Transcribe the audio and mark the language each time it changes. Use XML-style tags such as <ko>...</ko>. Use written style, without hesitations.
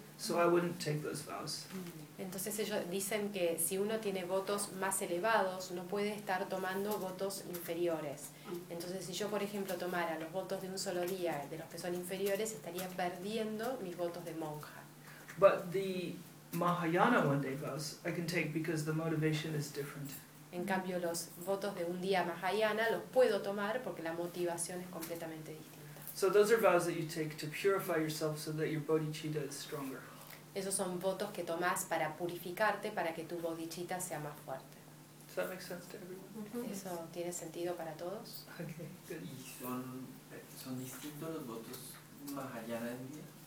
<en>So I wouldn't take those vows.</en> <es>Entonces ellos dicen que si uno tiene votos más elevados, no puede estar tomando votos inferiores. Entonces si yo, por ejemplo, tomara los votos de un solo día, de los que son inferiores, estaría perdiendo mis votos de monja.</es> <en>But the Mahayana one day vows I can take because the motivation is different.</en> <es>En cambio, los votos de un día Mahayana los puedo tomar porque la motivación es completamente distinta.</es> <en>So those are vows that you take to purify yourself so that your bodhicitta is stronger.</en> <es>Esos son votos que tomás para purificarte, para que tu bodhicitta sea más fuerte.</es> <en>Does that make sense to everyone?</en> <es>¿Eso tiene sentido para todos?</es> <en>Okay, good.</en> <es>¿Y son distintos los votos Mahayana del día?</es>